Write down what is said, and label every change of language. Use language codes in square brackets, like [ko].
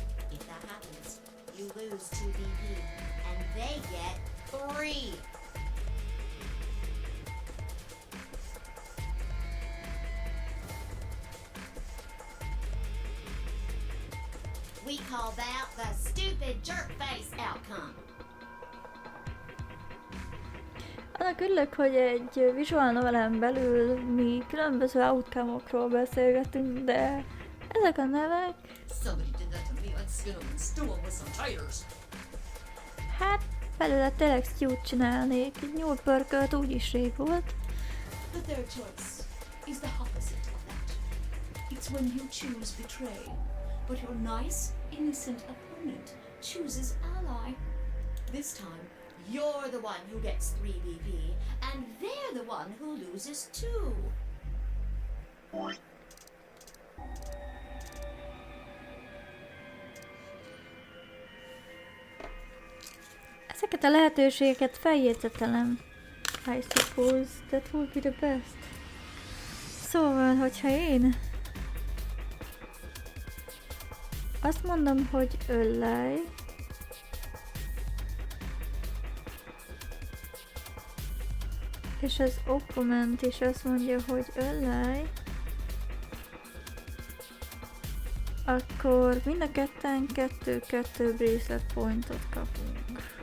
[en] If that happens, you lose 2 BP, and they get 3. We call that the stupid jerk face outcome. [hu] Annak örülök, hogy egy visual novelen belül mi különböző outcome-okról beszélgetünk, de ezek a nevek... [en] Somebody did that to me. I'd skin him and stew him with some taters. [hu] Hát, belőle tényleg stew-t csinálnék, egy nyúlpörkölt úgyis rég volt. [en] The third choice is the opposite of that. It's when you choose betray, but your nice, innocent opponent chooses ally. This time, you're the one who gets 3 BP, and they're the one who loses 2. [hu] Ezeket a lehetőségeket feljegyzetelem. [en] I suppose that would be the best. [hu] Szóval, hogyha én azt mondom, hogy öllej, és az opponent is azt mondja, hogy öllej, akkor mind a ketten 2-2 bracelet pointot kapunk.